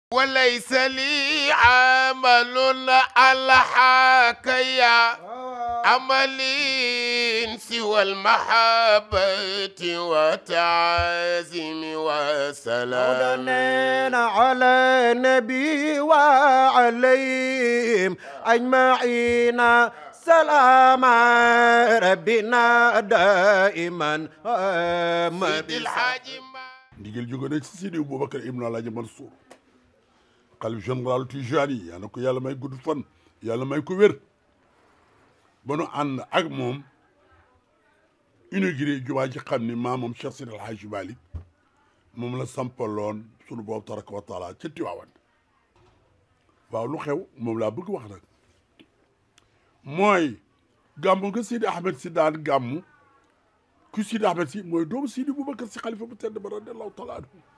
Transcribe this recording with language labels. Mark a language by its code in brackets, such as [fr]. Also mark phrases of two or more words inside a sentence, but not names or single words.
[ar] وليس لي عمل ألحاك يا عملي سوى المحبة وتعازم وسلام على النبي وعليهم أجمعين سلام ربنا دائما سيد الحاج [wo] ndigal jóge na ci Sidi Boubacar Ibn Alhaji Mansour xalif général Tijani yaa na ko yàlla may gudd fan yàlla may ko wér ba nu ànd ak moom inauguré jumaa ji xam ni maamam Cheikh Sidi El Hadji Malick moom la sampaloon sunu boobu [ar] تبارك وتعالى [wo] ca Tiwaawan waaw lu xew moom laa bëgg wax nag mooy gàmmu nga Sidi Ahmed si daan gàmmu ku Sidi Ahmed si mooy doomu Sidi Boubacar si xalifa bu tedd ba [ar] رضي الله تعالى عنه